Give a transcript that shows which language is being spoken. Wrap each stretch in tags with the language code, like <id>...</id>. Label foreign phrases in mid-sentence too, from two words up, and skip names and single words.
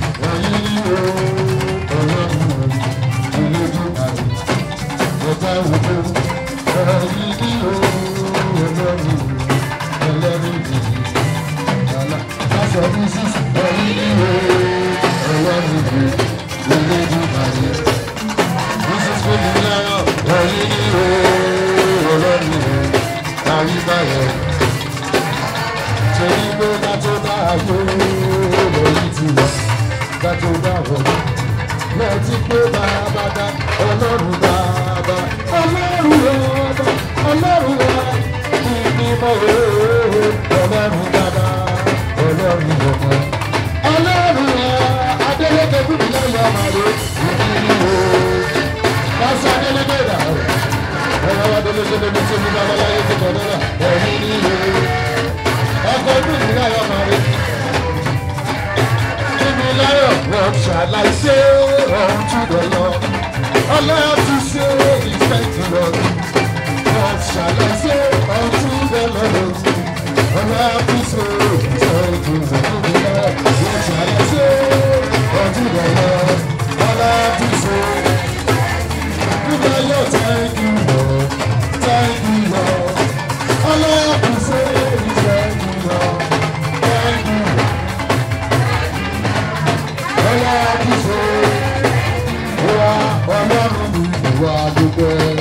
<yo>Ẹ̀yin ni o, Ọlọ́run o, Olódùmarè, ọ̀gá ògo. Ẹ̀yin ni o, Ọlọ́run o, Ọlọ́run o, Ọlá. Pásọ̀ Mrs. Ẹ̀yin ni o, Ọlọ́run o, Olódùmarè.</yo> <en>This is good, you know,</en> <yo>ẹ̀yin ni o, Ọlọ́run, àyíká yẹn. Torí pé ká tó dá ayé, lórí ti wà, ká tó dá wọ̀. Lẹ́tí pé bàbá dá, Ọlọ́run bàbá, Ọlọ́run ọba, Ọlọ́run wa, ìbí mọ́ o, Ọlọ́run bàbá, Ọlọ́run ọmọ. Ọlọ́run wa, Adélékè fún mi lọ́yọ̀ ọmọ rẹ̀, ìbí ni o. Pásítọ̀ Adélékè dà o. Ọlọ́run Adélékè ló ní tí omi bá wọlé ayé tó kọ̀ lọ́nà, ẹ̀yin ni o. Ọkọ̀ ọdún mi lọ́yọ̀ ọmọ rẹ̀.</yo> <en>Give me lion, what shall I say unto the Lord? All I have to say is thank you, Lord. What shall I say unto the Lord? All I have to say is thank you, Lord. What shall I say unto the Lord? All I have to say, give me lion, thank you, Lord. Thank you, Lord. All I have to say is thank you, Lord. Thank you. All I have to say,</en> <yo>wá, Ọlọ́run mi, wá dúpẹ́.</yo>